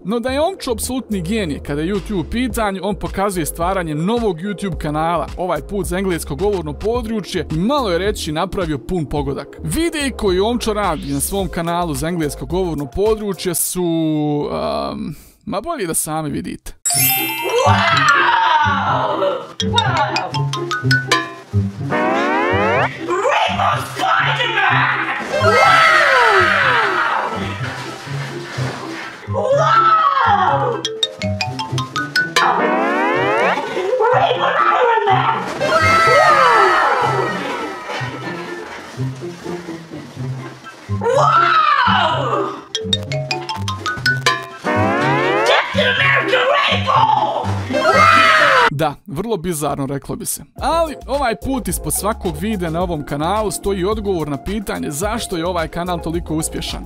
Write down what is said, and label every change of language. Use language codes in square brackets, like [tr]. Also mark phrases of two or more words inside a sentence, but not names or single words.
[bs] No da je Omčo apsolutni genije kada je YouTube u pitanju, on pokazuje stvaranjem novog YouTube kanala, ovaj put za englesko govorno područje, i malo je reći napravio pun pogodak. Videi koji Omčo radi na svom kanalu za englesko govorno područje su... ma bolje da sami vidite. [en] Wow! Wow! Rainbow Spider-Man! Wow! Wow! Rainbow Iron Man! Wow! Wow! [bs] Da, vrlo bizarno reklo bi se. Ali ovaj put ispod svakog videa na ovom kanalu stoji odgovor na pitanje zašto je ovaj kanal toliko uspješan.